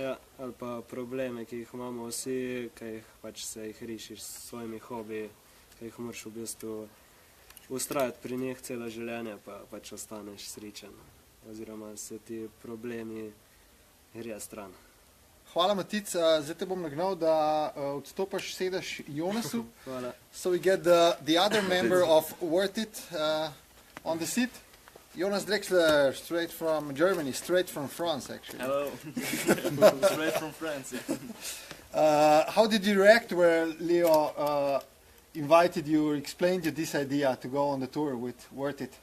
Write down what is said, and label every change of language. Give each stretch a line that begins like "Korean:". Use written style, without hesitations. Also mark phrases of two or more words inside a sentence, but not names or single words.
Slovenian: Ja, ali pa probleme, ki jih imamo vsi, ki jih pač se jih rešiš s svojimi hobiji, ki jih moraš v bistvu ustrajati pri njih celo življenje, pa pač ostaneš srečen. Oziroma se ti problemi grejo stran. Hvala, Matic. Zdaj te bom nagnal, da odstopaš, sedaš Jonasu. Hvala.
English: So we get the other member of Worth It on the seat. Jonas Drexler, straight from Germany, straight from France, actually. Hello. Straight from France. Yeah. How did you react where Leo invited you or explained you this idea to go on the tour with Worth It?